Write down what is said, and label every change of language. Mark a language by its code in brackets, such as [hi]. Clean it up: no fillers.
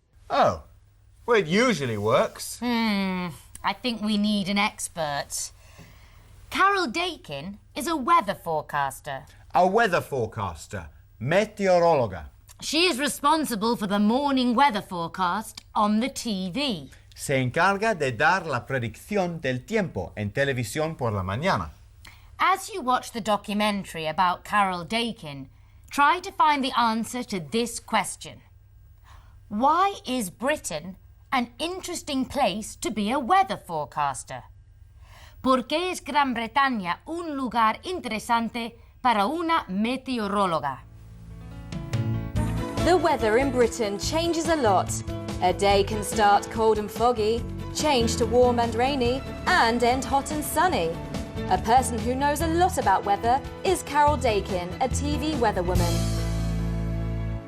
[en] Oh, well, it usually works. I think we need an expert. Carol Dakin is a weather forecaster. A weather forecaster, meteorologa. She is responsible for the morning weather forecast on the TV. [es] Se encarga de dar la predicción del tiempo en televisión por la mañana. [en] As you watch the documentary about Carol Dakin, try to find the answer to this question. Why is Britain an interesting place to be a weather forecaster? [es] ¿Por qué es Gran Bretaña un lugar interesante para una meteoróloga? [en] The weather in Britain changes a lot. A day can start cold and foggy, change to warm and rainy, and end hot and sunny. A person who knows a lot about weather is Carol Dakin, a TV weatherwoman.